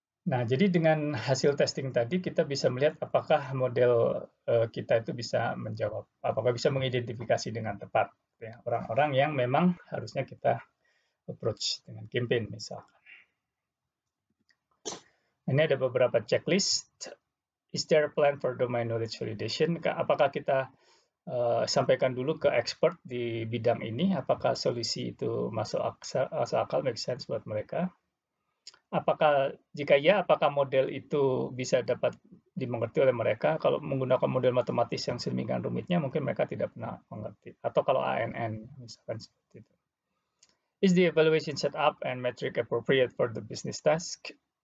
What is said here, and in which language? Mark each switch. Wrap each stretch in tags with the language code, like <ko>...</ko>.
<id>Nah, jadi dengan hasil testing tadi kita bisa melihat apakah model kita itu bisa menjawab, apakah bisa mengidentifikasi dengan tepat ya, orang-orang yang memang harusnya kita approach dengan campaign misalkan. Ini ada beberapa checklist.</id> <en>Is there a plan for domain knowledge validation?</en> <id>Apakah kita sampaikan dulu ke expert di bidang ini, apakah solusi itu masuk akal, make sense buat mereka? Apakah jika ya, apakah model itu bisa dapat dimengerti oleh mereka? Kalau menggunakan model matematis yang sedemikian rumitnya, mungkin mereka tidak pernah mengerti. Atau kalau ANN, misalkan seperti itu.</id> <en>Is the evaluation set up and metric appropriate for the business task?</en>